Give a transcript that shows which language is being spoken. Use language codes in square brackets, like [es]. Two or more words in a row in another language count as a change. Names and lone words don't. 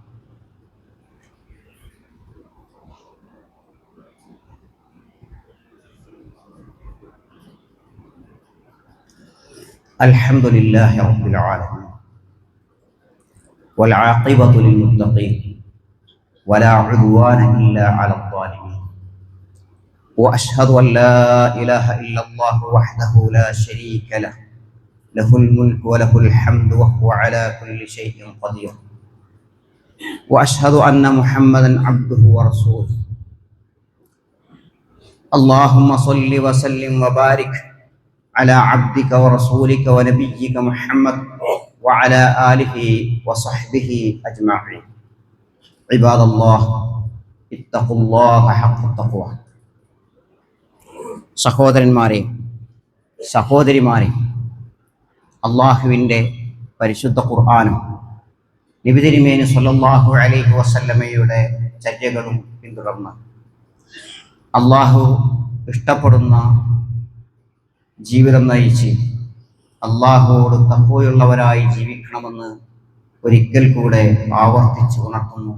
[ar] الحمد لله رب العالمين والعاقبة للمتقين ولا عدوان إلا على الظالمين وأشهد أن لا إله إلا الله وحده لا شريك له له الملك وله الحمد وهو على كل شيء قدير وأشهد أن محمدا عبده ورسوله اللهم صل وسلم وبارك على عبدك ورسولك ونبيك محمد وعلى آله وصحبه أجمعين عباد الله اتقوا الله حق التقوى. [ml] സഹോദരന്മാരെ, സഹോദരിമാരെ, അള്ളാഹുവിൻ്റെ പരിശുദ്ധ ഖുർആനും നബി തിരുമേനി [ar] صلى الله عليه وسلم [ml] ചര്യകളും പിന്തുടർന്ന് അള്ളാഹു ഇഷ്ടപ്പെടുന്ന ജീവിതം നയിച്ച് അള്ളാഹുവോട് തഖ്വയുള്ളവരായി ജീവിക്കണമെന്ന് ഒരിക്കൽ കൂടെ ആവർത്തിച്ച് ഉണർത്തുന്നു.